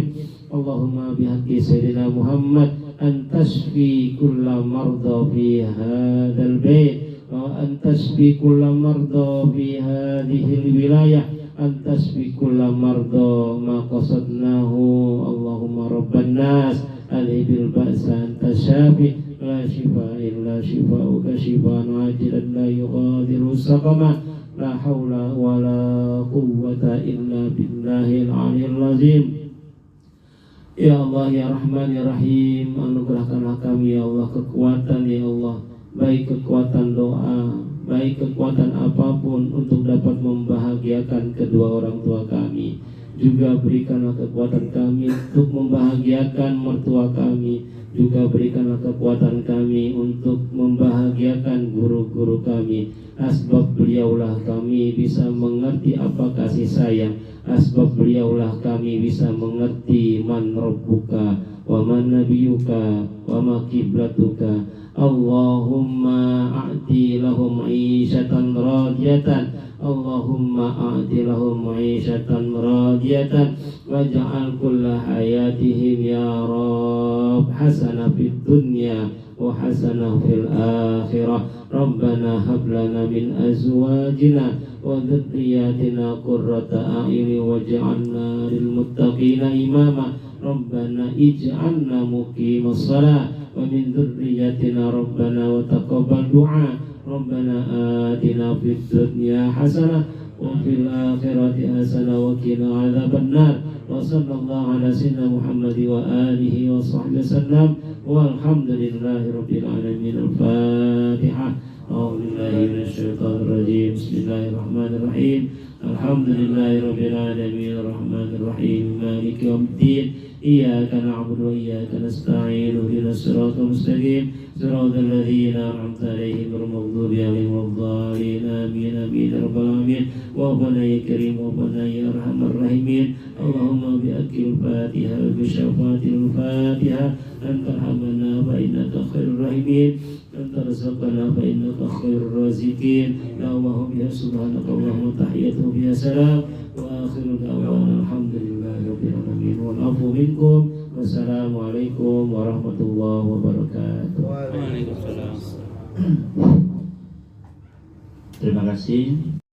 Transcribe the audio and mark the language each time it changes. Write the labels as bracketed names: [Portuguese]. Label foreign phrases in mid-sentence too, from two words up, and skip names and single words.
[Arabic] اللهم بحق سيدنا محمد أن تشفي كل مرضى في هذا البيت وأن تشفي كل مرضى في هذه الولاية أن تشفي كل مرضى ما قصدناه. اللهم رب الناس أذهب البأس أنت الشافي لا شفاء إلا شفاؤك شفاء عاجلا لا يغادر سقما. لا حول ولا قوة إلا بالله العلي العظيم. يا الله يا رحمن يا رحيم, [Indonesian] anugerahkanlah kami [Arabic] يا الله [Indonesian] kekuatan [Arabic] يا الله, [Indonesian] baik kekuatan doa, baik kekuatan apapun untuk dapat membahagiakan kedua orang tua kami. Juga berikanlah kekuatan kami untuk membahagiakan mertua kami. Juga berikanlah kekuatan kami untuk membahagiakan guru-guru kami. Asbab beliaulah kami bisa mengerti apa kasih sayang. Asbab beliaulah kami bisa mengerti [Arabic] من ربك ومن نبيك وما قبلتك. اللهم أعط لهم عيشة راضية. اللهم أعط لهم عيشة راضية واجعل كل حياتهم يا رب حسنة في الدنيا وحسنة في الآخرة. ربنا هب لنا من أزواجنا وذرياتنا قرة أعين واجعلنا للمتقين إماما. ربنا اجعلنا مقيم الصلاة ومن ذريتنا ربنا وتقبل دعاء. ربنا آتنا في الدنيا حسنة وفي الآخرة حسنة وقنا عذاب النار. وصلى الله على سيدنا محمد وعلى آله وصحبه وسلم والحمد لله رب العالمين. الفاتحة. أعوذ بالله من الشيطان الرجيم. بسم الله الرحمن الرحيم. الحمد لله رب العالمين الرحمن الرحيم مالك يوم الدين. إياك نعبد وإياك نستعين اهدنا الصراط المستقيم صراط الذين أنعمت عليهم غير المغضوب عليهم ولا الضالين. آمين آمين يا رب العالمين. وربنا يا كريم وربنا يا أرحم الراحمين. اللهم بأكل الفاتحة وبشفاعة الفاتحة أنت ارحمنا فإنك خير الراحمين. أنت رزقنا فإنك خير الرازقين. يا الله بها سبحانك اللهم تحيته بها سلام وآخر دعوانا الحمد لله رب العالمين والعفو منكم. والسلام عليكم ورحمة الله وبركاته. Waalaikumsalam. [Indonesian] Terima kasih